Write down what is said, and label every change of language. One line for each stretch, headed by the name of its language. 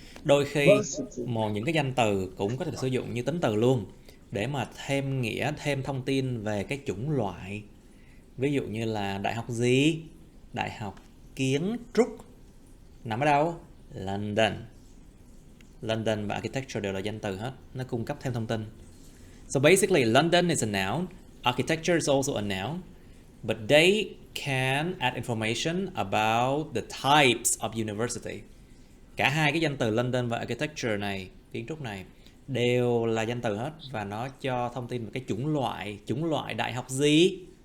Vietnamese: Đôi khi những cái danh từ cũng có thể sử dụng như tính từ luôn, để mà thêm nghĩa, thêm thông tin về cái chủng loại. Ví dụ như là đại học gì? Đại học kiến trúc. Nằm ở đâu? London. London và architecture đều là danh từ hết, nó cung cấp thêm thông tin.
English: So basically London is a noun, architecture is also a noun, but they can add information about the types of university.
Vietnamese: Cả hai cái danh từ London và architecture này, kiến trúc này, đều là danh từ hết, và nó cho thông tin về cái chủng loại đại học gì?